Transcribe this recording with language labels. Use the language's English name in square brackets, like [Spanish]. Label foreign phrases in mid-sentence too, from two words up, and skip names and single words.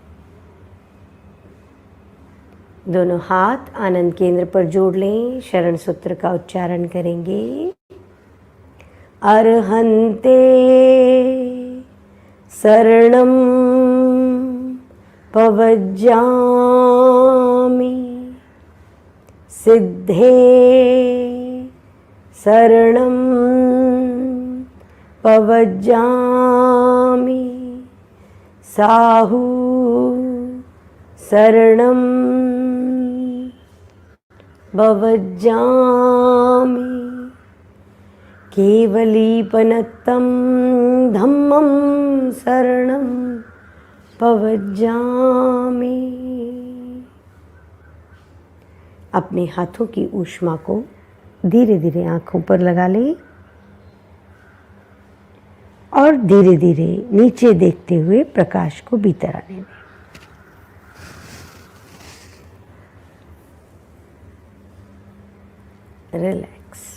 [Hindi] दोनों हाथ आनंद केंद्र पर जोड़ लें। शरण सूत्र का उच्चारण करेंगे। [Ardhamāgadhī Prākrit] अर्हन्ते शरणं पवज्जामि, सिद्धे शरणं पवज्जामि, साहु शरणं भवज्जामि, केवलीपनत्तं धम्मं शरणं पवज्जामि। [Hindi] अपने हाथों की ऊष्मा को धीरे धीरे आंखों पर लगा लें और धीरे धीरे नीचे देखते हुए प्रकाश को भीतर आने दें। रिलैक्स।